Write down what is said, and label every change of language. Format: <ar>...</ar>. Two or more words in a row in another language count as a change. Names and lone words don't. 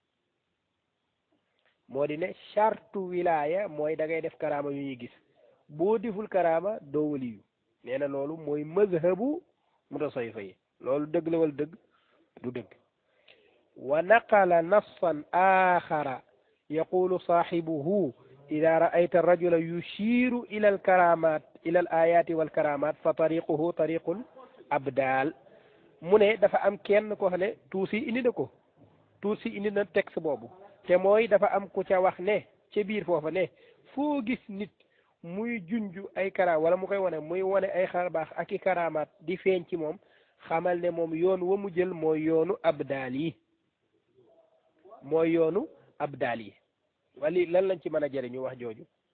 <wo>moo di ne chartu wilaaya mooy da ngay def karaama yu ñuy gis boo deful karaama doo waliyu nee na loolu mooy mazhabu mutasawifa yi loolu dëgg la wala dëgg du dëgg</wo> <ar>ونقل نصا آخر يقول صاحبه إذا رأيت الرجل يشير إلى الكرامات إلى الآيات والكرامات فطريقه طريق الأبدال</ar> <wo>mu ne dafa am kenn ko xam ne tuusi indi na ko tuusi indi na texte boobu te mooy dafa am ku ca wax ne ca biir foofa ne foo gis nit muy junju ay karaam wala mu koy wane muy wane ay xarbaax ak i karaamaat di feeñ ci moom xamal ne moom yoon wa mu jël mooy yoonu abdaal yi mooy yoonu abdaal yi wali lan lañ ci mën a jëriñu wax jooju</wo>